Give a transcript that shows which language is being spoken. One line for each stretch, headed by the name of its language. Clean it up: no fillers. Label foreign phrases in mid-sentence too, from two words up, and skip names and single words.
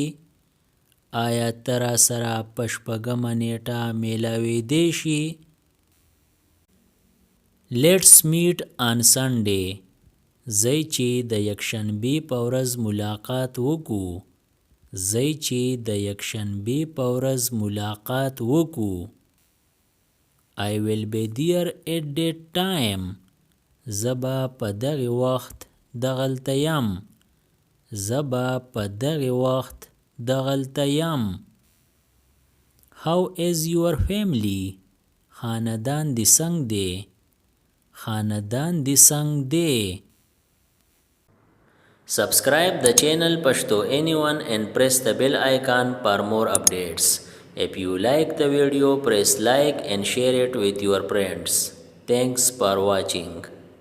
Pashto: آیا ته را سره په شپږمه نیټه میلاویدی شي؟
English: Let's meet on Sunday.
Pashto: ځئ چې د یکشنبې په ورځ ملاقات وکړو. ځئ چې د یکشنبې په ورځ ملاقات وکړو.
English: I will be there at that time.
Pashto: زه به په دغه وخت دغلته یم. زه به په دغه وخت دغلته یم.
English: How is your family?
Pashto: خاندان دې څنګه دی؟ خاندان دې څنګه دی؟
English: Subscribe the channel Pashto Anyone and press the bell icon for more updates. If you like the video, press like and share it with your friends. Thanks for watching.